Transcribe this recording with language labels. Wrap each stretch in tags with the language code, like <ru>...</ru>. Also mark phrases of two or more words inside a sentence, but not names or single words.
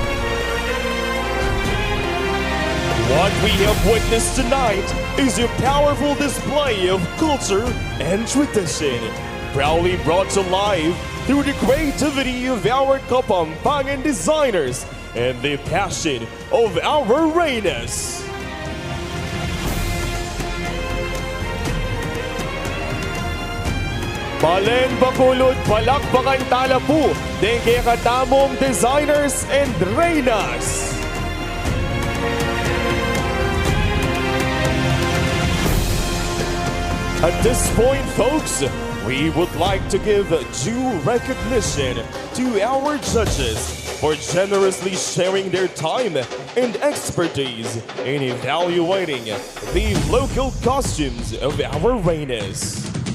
<en>What we have witnessed tonight is a powerful display of culture and tradition, proudly brought to life through the creativity of our Kapampangan designers and the passion of our Reinas.</en> <pam>Balen Bacolod, palakpakan tala po din kaya katamong</pam> <en>designers and Reinas. At this point, folks, we would like to give due recognition to our judges for generously sharing their time and expertise in evaluating the local costumes of our Reinas.</en>